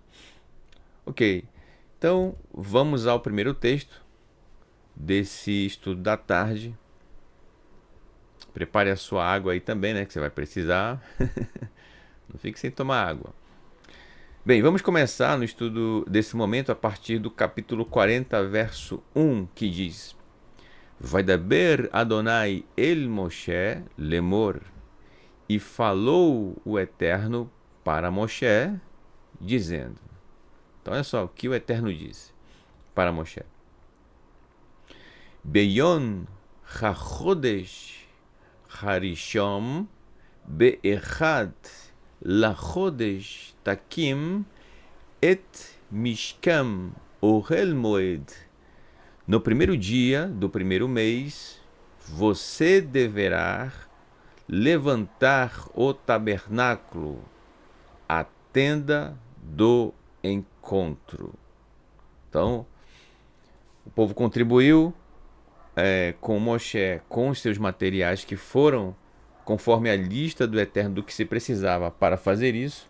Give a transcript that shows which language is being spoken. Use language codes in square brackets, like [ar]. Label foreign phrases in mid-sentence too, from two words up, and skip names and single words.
[pt] Ok, então vamos ao primeiro texto desse estudo da tarde. Prepare a sua água aí também, né, que você vai precisar. Não fique sem tomar água. Bem, vamos começar no estudo desse momento a partir do capítulo 40, verso 1, que diz: [he] וידבר אדוני אל משה לאמר, [pt] e falou o Eterno para Moshe, dizendo. Então olha só o que o Eterno disse para Moshe. [he] ביום החודש הראשון באחד לחודש תקים את משכן אוהל מועד. [pt] No primeiro dia do primeiro mês, você deverá levantar o tabernáculo, a tenda do encontro. Então, o povo contribuiu com Moshe, com os seus materiais que foram conforme a lista do Eterno do que se precisava para fazer isso.